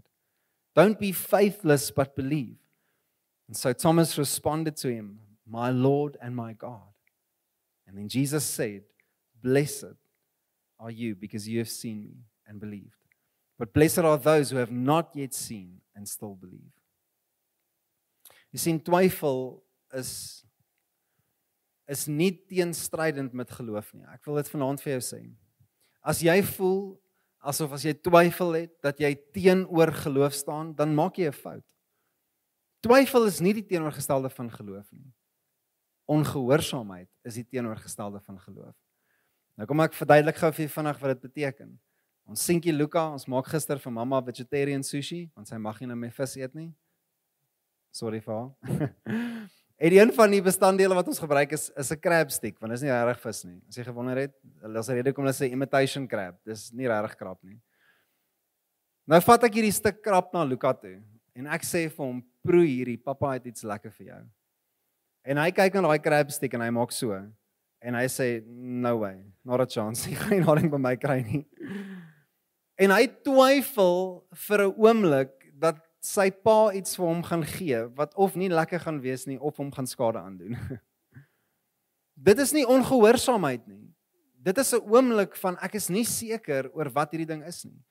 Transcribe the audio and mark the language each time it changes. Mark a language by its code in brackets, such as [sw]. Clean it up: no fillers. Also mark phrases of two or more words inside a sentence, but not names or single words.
[en] Don't be faithless, but believe. And so Thomas responded to him, my Lord and my God. And then Jesus said, blessed are you because you have seen me and believed. But blessed are those who have not yet seen and still believe. [af] Jy sien, twyfel is nie teenstrydend met geloof nie. Ek wil dit vanaand vir jou sê. As jy voel asof as jy twyfel het dat jy teenoor geloof staan, dan maak jy 'n fout. Twyfel is nie die teenoorgestelde van geloof nie. Ongehoorsaamheid is die teenoorgestelde van geloof. Nou kom ek verduidelik gou vir julle vinnig wat dit beteken. Ons seentjie Luka, ons maak gister vir mamma [en] vegetarian sushi, [af] want sy mag nie meer vis eet nie. Sorry vir haar. En een van die bestanddele wat ons gebruik is 'n [en] crab stick, [af] want dit is nie regtig vis nie. As jy gewonder het, as 'n rede kom hulle sê [en] imitation crab, [af] dis nie regtig krab nie. Nou vat ek hierdie stuk krab na Luka toe en ek sê vir hom, proe hierdie, pappa het iets lekker vir jou. En hy kyk na daai [en] crab stick [af] en hy maak so en hy sê [en] no way, not a chance. [af] Jy gaan nie haring by my kry nie. En hy twyfel vir 'n oomblik dat sy pa iets vir hom gaan gee wat of nie lekker gaan wees nie of hom gaan skade aandoen. Dit is nie ongehoorsaamheid nie. Dit is 'n oomblik van ek is nie seker oor wat hierdie ding is nie.